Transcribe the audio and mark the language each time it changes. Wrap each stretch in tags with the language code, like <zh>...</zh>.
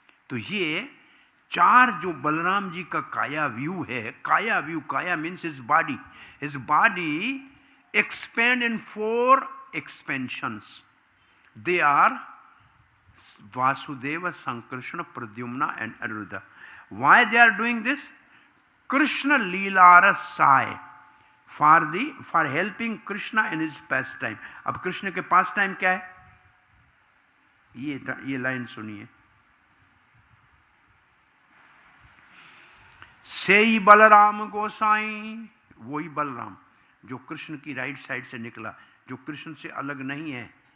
<hi>तो ये चार जो बलराम जी का काया व्यू है, काया व्यू,</hi> <en>Kaya means his body expand in 4 expansions. They are Vasudeva, Sankarshana, Pradyumna and Aniruddha. Why they are doing this? Krishna Leela Sai for helping Krishna in his pastime.</en> <hi>अब कृष्ण के पास टाइम क्या है? ये लाइन सुनिए। सेई बलराम गोसाई, वही बलराम जो कृष्ण की राइट साइड से निकला, जो कृष्ण से अलग नहीं है।</hi>